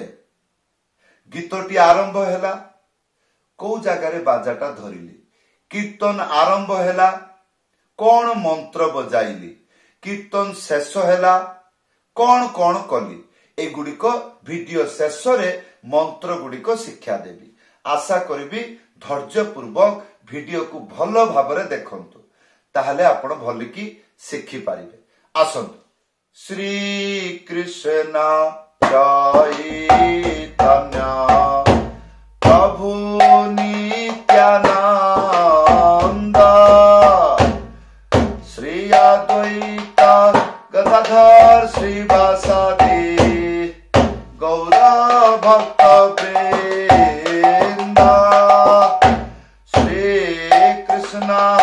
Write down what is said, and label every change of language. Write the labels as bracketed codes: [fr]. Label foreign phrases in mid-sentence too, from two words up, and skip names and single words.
[or] ଗୀତଟି ଆରମ୍ଭ ହେଲା କୁ ଜଗାର ବାଜାଟା ଧରିଲି, କୀର୍ତ୍ତନ ଆରମ୍ଭ ହେଲା କେଉଁ ମନ୍ତ୍ର ବଜାଇଲି, କୀର୍ତ୍ତନ ଶେଷ ହେଲା କେଉଁ କେଉଁ କଲି। ଏଗୁଡ଼ିକ ଭିଡିଓ ଶେଷ ରେ ମନ୍ତ୍ର ଗୁଡ଼ିକ ଶିକ୍ଷା ଦେବି। ଆଶା କରି ଧୈର୍ଯ୍ୟ ପୂର୍ବକ ଭିଡିଓକୁ ଭଲ ଭାବରେ ଦେଖନ୍ତୁ, ତାହାହେଲେ ଆପଣ ଭଲକି ଶିଖି ପାରିବେ। ଆସନ୍ତୁ। ଶ୍ରୀ କୃଷ୍ଣ ଚୈତନ୍ୟ ପ୍ରଭୁ ନିତ୍ୟାନନ୍ଦ ଶ୍ରୀ ଅଦ୍ୱୈତ ଗଦାଧର ଶ୍ରୀବାସାଦି ଗୌର ଭକ୍ତ ବୃନ୍ଦ ଶ୍ରୀ କୃଷ୍ଣ